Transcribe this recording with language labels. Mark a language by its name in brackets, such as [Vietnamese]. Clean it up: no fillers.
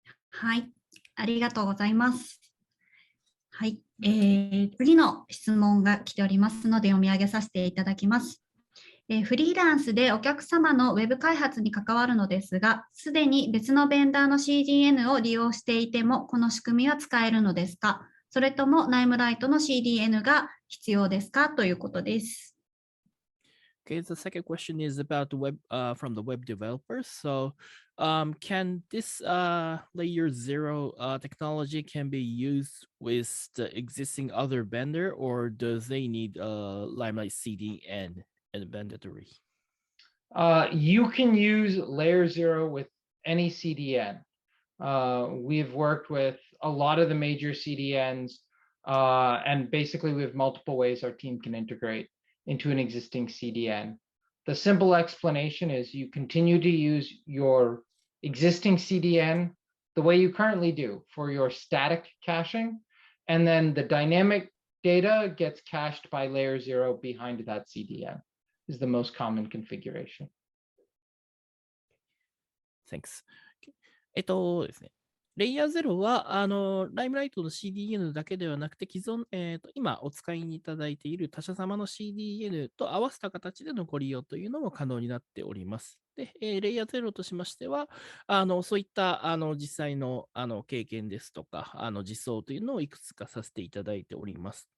[Japanese] はい、ありがとうございます。はい、次の質問が来ておりますので読み上げさせていただきます。フリーランスでお客様のウェブ開発に関わるのですが、すでに別のベンダーの CDN を利用していても、この仕組みは使えるのですか？それともライムライトの CDN が必要ですか？ということです。 [English] Okay, the second question is about the web from the web developers. So, can this layer 0 technology can be used with the existing other vendor, or does they need Limelight CDN and mandatory? You can use layer 0 with any CDN. We've worked with a lot of the major CDNs, and basically we have multiple ways our team can integrate into an existing CDN. The simple explanation is you continue to use your existing CDN the way you currently do for your static caching, and then the dynamic data gets cached by layer 0 behind that CDN is the most common configuration. Thanks. ですね。 [Japanese] レイヤー0は、ライムライトの CDN だけではなくて、既存、今お使いにいただいている他社様の CDN と合わせた形でのご利用というのも可能になっております。で、レイヤー0としましては、そういった実際の経験ですとか、実装というのをいくつかさせていただいております。